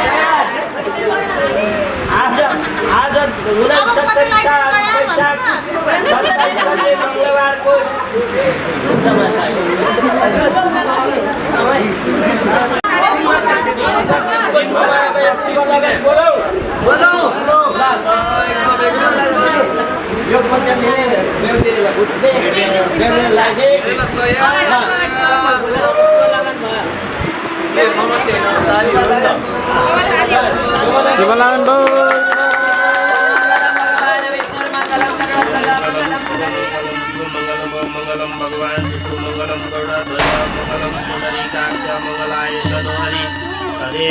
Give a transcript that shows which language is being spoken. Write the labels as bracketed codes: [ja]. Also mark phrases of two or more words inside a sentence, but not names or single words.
[ne] आज 69 साल वैशाख 27 गते मङ्गलबारको यो पछि बेहुलीलाई बुझ्दै बेहुलीलाई शिवलालन बाबू [sa] मंगलम भगवान विष्णु मंगलम गरुड़ध्वज मंगलम पुंडरीकाक्ष मंगलाय तनोहरि तदेव